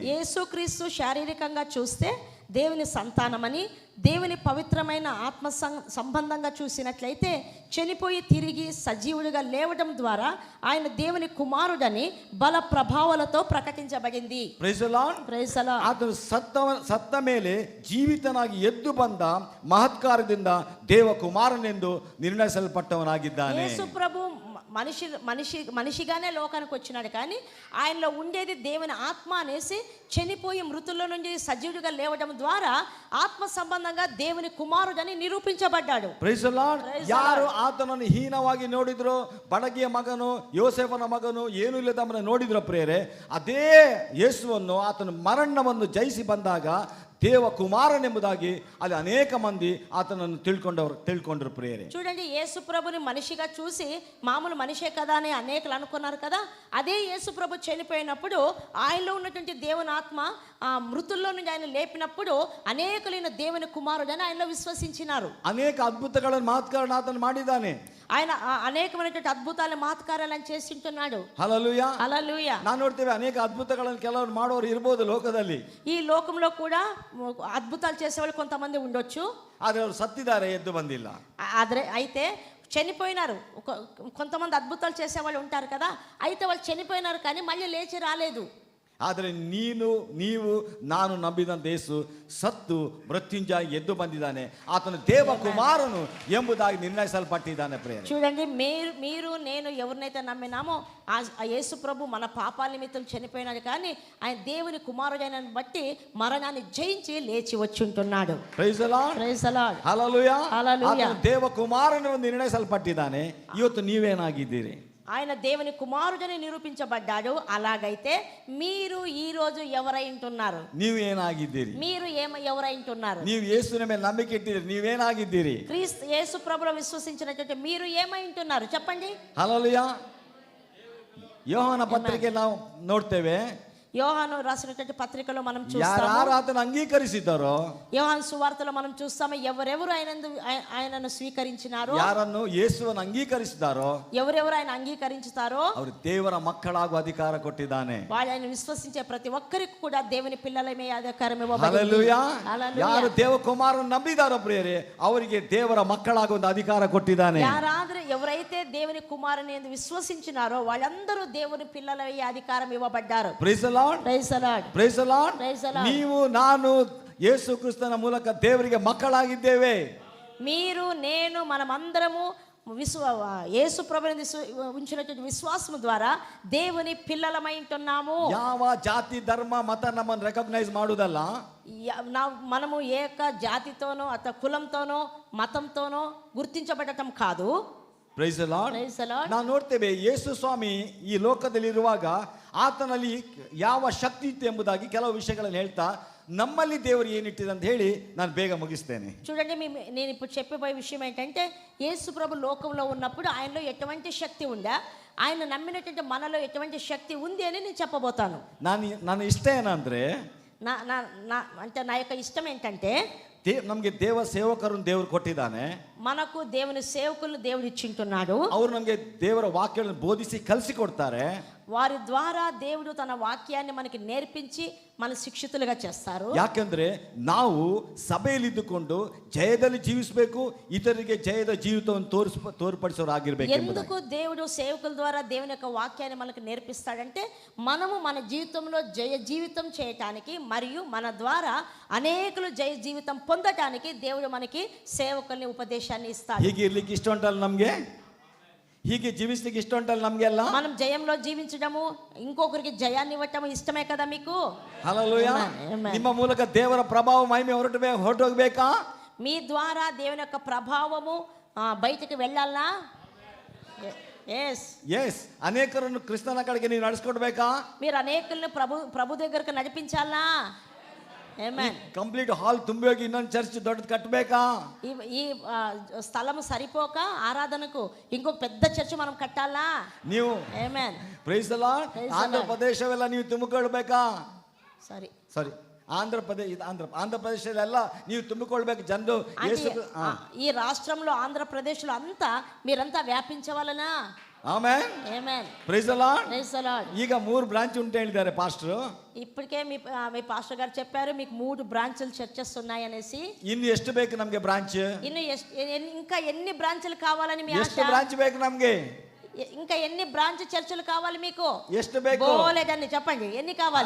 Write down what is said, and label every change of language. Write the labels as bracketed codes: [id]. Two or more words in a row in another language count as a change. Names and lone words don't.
[te] యేసుక్రీస్తు శారీరకంగా చూస్తే దేవుని సంతానమని, దేవుని పవిత్రమైన ఆత్మ సంబంధంగా చూసినట్లయితే చనిపోయి తిరిగి సజీవుడిగా లేవడం ద్వారా ఆయన దేవుని కుమారుడని బల ప్రభావాలతో ప్రకటించబడింది. [en] Praise the Lord. Praise the Lord. [kn] ಆತನು ಸತ್ತ ಮೇಲೆ ಜೀವಿತನಾಗಿ ಎದ್ದು ಬಂದ ಮಹತ್ಕಾರ್ಯದಿಂದ ದೇವ ಕುಮಾರನೆಂದು ನಿರ್ಣಯಿಸಲ್ಪಟ್ಟವನಾಗಿದ್ದಾನೆ. [te] యేసు ప్రభు మనిషిగానే లోకానికి వచ్చినాడు, కానీ ఆయనలో ఉండేది దేవుని ఆత్మ అనేసి చనిపోయి మృతుల్లో నుండి సజీవుడిగా లేవడం ద్వారా ఆత్మ సంబంధంగా దేవుని కుమారుడని నిరూపించబడ్డాడు. [en] Praise the Lord. [kn] ಯಾರು ಆತನನ್ನು ಹೀನವಾಗಿ ನೋಡಿದ್ರು, ಬಡಗಿಯ ಮಗನು, ಯೋಸೇಫನ ಮಗನು, ಏನೂ ಇಲ್ಲದವನ ನೋಡಿದ್ರು ಪ್ರಿಯರೇ, ಅದೇ ಯೇಸುವನ್ನು ಆತನ ಮರಣವನ್ನು ಜಯಿಸಿ ಬಂದಾಗ ದೇವ ಕುಮಾರನೆಂಬುದಾಗಿ ಅಲ್ಲಿ ಅನೇಕ ಮಂದಿ ಆತನನ್ನು ತಿಳ್ಕೊಂಡ್ರು ಪ್ರಿಯರೇ. [te] చూడండి, యేసు ప్రభుని మనిషిగా చూసి మామూలు మనిషే కదా అని అనేకులు అనుకున్నారు కదా, అదే యేసు ప్రభు చనిపోయినప్పుడు ఆయనలో ఉన్నటువంటి దేవుని ఆత్మ మృతుల్లో నుండి ఆయన లేపినప్పుడు అనేకులైన దేవుని కుమారుడని ఆయనలో విశ్వసించినారు. [kn] అనేక అద్భుతಗಳನ್ನು ಮಾತುಗಳನ್ನು ಆತನು ಮಾಡಿದ್ದಾನೆ. [te] ఆయన అనేకమైనటువంటి అద్భుతాలు మాత్కారాలను చేస్తుంటున్నాడు. హల్లెలూయా, హల్లెలూయా. [kn] ನಾನು ನೋಡ್ತೇವೆ ಅನೇಕ ಅದ್ಭುತಗಳನ್ನು ಕೆಲವರು ಮಾಡೋರು ಇರ್ಬೋದು ಲೋಕದಲ್ಲಿ. [te] ఈ లోకంలో కూడా అద్భుతాలు చేసేవాళ్ళు కొంతమంది ఉండొచ్చు, [kn] ಆದರೆ ಅವರು ಸತ್ತಿದ್ದಾರೆ, ಎದ್ದು ಬಂದಿಲ್ಲ. [te] అయితే చనిపోయినారు. కొంతమంది అద్భుతాలు చేసేవాళ్ళు ఉంటారు కదా, అయితే వాళ్ళు చనిపోయినారు కానీ మళ్ళీ లేచి రాలేదు. [kn] ಆದರೆ ನೀವು ನಾನು ನಂಬಿದಂತ ಯೇಸು ಸತ್ತು ಮೃತ್ಯುಂಜಯ ಎದ್ದು ಬಂದಿದ್ದಾನೆ, ಆತನು ದೇವ ಕುಮಾರನು ಎಂಬುದಾಗಿ ನಿರ್ಣಯಿಸಲ್ಪಟ್ಟಿದ್ದಾನೆ ಪ್ರಿಯರೇ. [te] చూడండి, మీరు నేను ఎవరినైతే నమ్మినామో ఆ యేసు ప్రభు మన పాపాల నిమిత్తం చనిపోయినాడు, కానీ ఆయన దేవుని కుమారుడైన బట్టి మరణాన్ని జయించి లేచి వచ్చుంటున్నాడు. [en] Praise the Lord. Praise the Lord. [te] హల్లెలూయా. హల్లెలూయా. [kn] ಆತನು ದೇವ ಕುಮಾರನು ನಿರ್ಣಯಿಸಲ್ಪಟ್ಟಿದ್ದಾನೆ. ಇವತ್ತು ನೀವೇನಾಗಿದ್ದೀರಿ? [te] ఆయన దేవుని కుమారుడని నిరూపించబడ్డాడు. అలాగైతే మీరు ఈ రోజు ఎవరైంటున్నారు? [kn] ನೀವು ಏನಾಗಿದ್ದೀರಿ? [te] మీరు ఎవరైంటున్నారు? [kn] ನೀವು ಯೇಸುವಿನ ಮೇಲೆ ನಂಬಿಕೆ ಇಟ್ಟಿದ್ದೀರಿ, ನೀವೇನಾಗಿದ್ದೀರಿ? [te] క్రీస్తు యేసు ప్రభువులో విశ్వసించినటువంటి మీరు ఏమైంటున్నారు చెప్పండి. [kn] హల్లెలూయా. యోహాన పత్రిಕೆ ನಾವು ನೋಡ್ತೇವೆ, [te] యోహాను రాసినటువంటి పత్రికలో మనం చూస్తాము, [kn] ಯಾರು ಆತನ ಅಂಗೀಕರಿಸಿದ್ದಾರೋ, [te] యోహాను సువార్తలో మనం చూస్తాము, ఎవరెవరు ఆయనను స్వీకరించినారో, [kn] ಯಾರನ್ನು ಯೇಸುವನ್ನು ಅಂಗೀಕರಿಸಿದಾರೋ, [te] ఎవరెవరు ఆయన అంగీకరించుతారో [kn] ಅವರು ದೇವರ ಮಕ್ಕಳಾಗುವ ಅಧಿಕಾರ ಕೊಟ್ಟಿದ್ದಾನೆ. [te] వాళ్ళు ఆయన విశ్వసించే ప్రతి ఒక్కరికి కూడా దేవుని పిల్లలమే అధికారం ఇవ్వబడింది. హల్లెలూయా. హల్లెలూయా. [kn] ಯಾರು ದೇವ ಕುಮಾರನ್ನು ನಂಬಿದಾರೋ ಪ್ರಿಯರೇ, ಅವರಿಗೆ ದೇವರ ಮಕ್ಕಳಾಗುವ ಅಧಿಕಾರ ಕೊಟ್ಟಿದ್ದಾನೆ. [te] ఎవరైతే దేవుని కుమారుని విశ్వసించినారో వాళ్ళందరూ దేవుని పిల్లలయ్యే అధికారం ఇవ్వబడ్డారు. [en] Praise the Lord. Praise the Lord. Praise the Lord. Praise the Lord. [kn] ನೀವು ನಾನು ಯೇಸು ಕ್ರಿಸ್ತನ ಮೂಲಕ ದೇವರಿಗೆ ಮಕ್ಕಳಾಗಿದ್ದೇವೆ. [te] మీరు నేను మనమందరము యేసు ప్రభువుని ఉంచినటువంటి విశ్వాసం ద్వారా దేవుని పిల్లలమై ఉంటున్నాము. [kn] ಯಾವ ಜಾತಿ ಧರ್ಮ ಮತ ನಮ್ಮನ್ನು ರೆಕಗ್ನೈಸ್ ಮಾಡುವುದಲ್ಲ, [te] మనము ఏక జాతితోనో అత కులంతోనో మతంతోనో గుర్తించబడటం కాదు. [en] Praise the Lord. [kn] ನಾವು ನೋಡ್ತೇವೆ, ಯೇಸು ಸ್ವಾಮಿ ಈ ಲೋಕದಲ್ಲಿರುವಾಗ ಆತನಲ್ಲಿ ಯಾವ ಶಕ್ತಿ ಇತ್ತು ಎಂಬುದಾಗಿ ಕೆಲವು ವಿಷಯಗಳನ್ನು ಹೇಳ್ತಾ ನಮ್ಮಲ್ಲಿ ದೇವರು ಏನಿಟ್ಟಿದೆ ಅಂತ ಹೇಳಿ ನಾನು ಬೇಗ ಮುಗಿಸ್ತೇನೆ. [te] చూడండి, నేను ఇప్పుడు చెప్పబోయే విషయం ఏంటంటే యేసు ప్రభు లోకంలో ఉన్నప్పుడు ఆయనలో ఎటువంటి శక్తి ఉందా, ఆయన నమ్మినటువంటి మనలో ఎటువంటి శక్తి ఉంది అని నేను చెప్పబోతాను. [kn] ನನ್ನ ಇಷ್ಟ ಏನಂದ್ರೆ, [te] అంటే నా యొక్క ఇష్టం ఏంటంటే, [kn] ನಮಗೆ ದೇವ ಸೇವಕರನ್ನು ದೇವರು ಕೊಟ್ಟಿದ್ದಾನೆ. [te] మనకు దేవుని సేవకులను దేవుడు ఇచ్చింటున్నాడు. [kn] ಅವರು ನಮಗೆ ದೇವರ ವಾಕ್ಯಗಳನ್ನು ಬೋಧಿಸಿ ಕಲಿಸಿಕೊಡ್ತಾರೆ. [te] వారి ద్వారా దేవుడు తన వాక్యాన్ని మనకి నేర్పించి మన శిక్షితులుగా చేస్తారు. [kn] ಯಾಕೆಂದ್ರೆ ನಾವು ಸಭೆಯಲ್ಲಿದ್ದುಕೊಂಡು ಜಯದಲ್ಲಿ ಜೀವಿಸಬೇಕು, ಇತರರಿಗೆ ಜಯದ ಜೀವಿತವನ್ನು ತೋರ್ಪಡಿಸೋರಾಗಿರ್ಬೇಕು. [te] ఎందుకు దేవుడు సేవకుల ద్వారా దేవుని యొక్క వాక్యాన్ని మనకు నేర్పిస్తాడంటే మనము మన జీవితంలో జయ జీవితం చేయటానికి మరియు మన ద్వారా అనేకులు జయ జీవితం పొందటానికి దేవుడు మనకి సేవకుల్ని ఉపదేశాన్ని ఇస్తాడు. [kn] ಹೀಗೆ ಇರ್ಲಿಕ್ಕೆ ಇಷ್ಟ ಉಂಟಲ್ಲ ನಮ್ಗೆ, ಹೀಗೆ ಜೀವಿಸ್ಲಿಕ್ಕೆ ಇಷ್ಟ ಉಂಟಲ್ಲ ನಮ್ಗೆಲ್ಲ. [te] మనం జయంలో జీవించడము, ఇంకొకరికి జయాన్ని ఇవ్వటము ఇష్టమే కదా మీకు. [kn] ಹಲ್ಲೆಲೂಯಾ. Amen. ನಿಮ್ಮ ಮೂಲಕ ದೇವರ ಪ್ರಭಾವ ಮಹಿಮೆ ಹೊರಟೋಗ್ಬೇಕಾ? [te] మీ ద్వారా దేవుని యొక్క ప్రభావము బయటికి వెళ్ళాలా? [kn] ఎస్. అనేకరನ್ನು క్రిస్తన కಡೆಗೆ ನೀವು ನಡೆಸ್ಕೊಡ್ಬೇಕಾ? [te] మీరు అనేకుల్ని ప్రభు దగ్గరకు నడిపించాలా? ఆమేన్. [en] complete hall [kn] ತುಂಬಿ ಹೋಗಿ ಇನ್ನೊಂದು ಚರ್ಚ್ ದೊಡ್ಡದು ಕಟ್ಟಬೇಕಾ? [te] ఈ స్థలము సరిపోక ఆరాధనకు ఇంకో పెద్ద చర్చ్ మనం కట్టాలా? [kn] ನೀವು [te] ఆమేన్. [en] Praise the Lord. [kn] ಆಂಧ್ರ ಪ್ರದೇಶವೆಲ್ಲ ನೀವು ತುಂಬಿಕೊಳ್ಬೇಕಾ? ಸಾರಿ ಆಂಧ್ರ ಪ್ರದೇಶದೆಲ್ಲ ನೀವು ತುಂಬಿಕೊಳ್ಬೇಕು ಜನರು. [te] ఈ రాష్ట్రంలో ఆంధ్రప్రదేశ్లో అంతా మీరంతా వ్యాపించవాలనా? ఆమేన్. ఆమేన్. [en] Praise the Lord. Praise the Lord. [kn] ಈಗ 3 ಬ್ರಾಂಚ್ ಉಂಟು ಹೇಳಿದ್ದಾರೆ ಪಾಸ್ಟರ್. [te] ఇప్పటికే మీ పాస్టర్ గారు చెప్పారు మీకు 3 బ్రాంచ్లు చర్చెస్ ఉన్నాయి అనేసి. [kn] ಇನ್ನು ಎಷ್ಟು ಬೇಕು ನಮಗೆ ಬ್ರಾಂಚ್? [te] ఇನ್ನು ఇంకా ఎన్ని బ్రాంచ్లు కావాలని మీ ఆశ? [kn] ಎಷ್ಟು ಬ್ರಾಂಚ್ ಬೇಕು ನಮಗೆ? [te] ఇంకా ఎన్ని బ్రాంచ్ చర్చలు కావాలి మీకు? [kn] ಎಷ್ಟು ಬೇಕು? [te] బోలేదని చెప్పండి, ఎన్ని కావాలి?